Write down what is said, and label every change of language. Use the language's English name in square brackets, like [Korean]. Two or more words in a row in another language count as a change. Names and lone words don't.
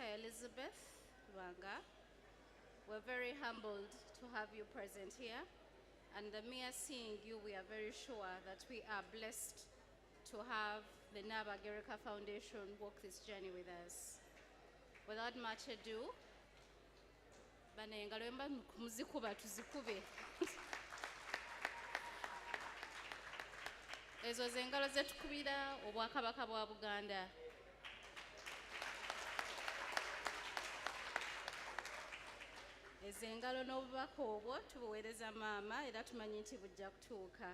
[English] Elizabeth Lwanga. We're very humbled to have you present here. And the mere seeing you, we are very sure that we are blessed to have the Nabagereka Foundation walk this journey with us. Without much ado, [Ganda] banengalwemba muzikuba tuzikube. Ezo zengalo zetukubira obwakabaka bwa Buganda. Ezengalo n'obubaka obwo tubuweereza maama era tumanyi nti bujja kutuuka.